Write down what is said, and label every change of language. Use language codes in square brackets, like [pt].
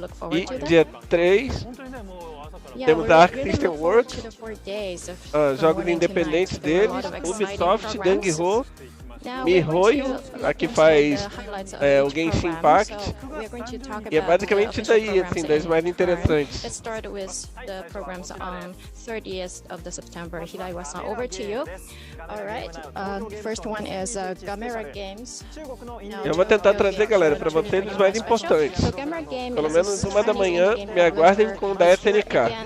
[pt] E dia 3 temos a Arc System Works, jogos independentes deles, Ubisoft, Gang Ho, MiHoYo, aqui faz o Genshin Impact, e é basicamente daí, assim, das mais interessantes. [en] Let's start with the programs on 30th of the September. Hirai-san, over to you. All right. First one is Gamera Games. [pt] Eu vou tentar trazer, galera, para vocês os mais importantes. Pelo menos 1 da manhã, me aguardem com o da SNK.